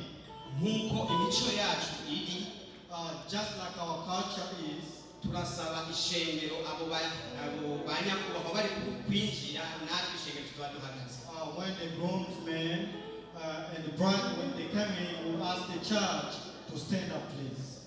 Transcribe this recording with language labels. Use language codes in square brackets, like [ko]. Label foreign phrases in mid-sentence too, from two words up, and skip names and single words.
[rn] Nkuko imico yacu iri, [en] just like our culture is, [rn] turasaba ishengero abo banyakubahwa bari kwinjira natwe ishengero tuba duhagaze. [en] When the groomsmen and the bride, when they come in, we ask the church to stand up, please.